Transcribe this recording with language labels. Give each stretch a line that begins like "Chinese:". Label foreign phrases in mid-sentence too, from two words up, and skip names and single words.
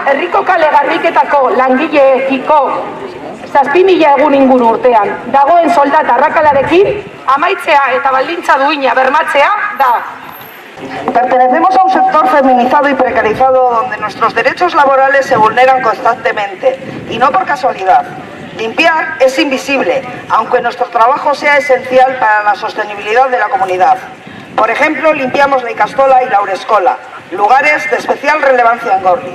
Basque: Bilboko kale garbiketako langileekiko 7.000 egun inguru urtean dagoen soldata arrakalarekin amaitzea eta baldintza duina bermatzea da.
Spanish: Pertenecemos a un sector feminizado y precarizado donde nuestros derechos laborales se vulneran constantemente, y no por casualidad. Limpiar es invisible, aunque nuestro trabajo sea esencial para la sostenibilidad de la comunidad. Por ejemplo, limpiamos la Ikastola y la Urescola, lugares de especial relevancia en Gorliz.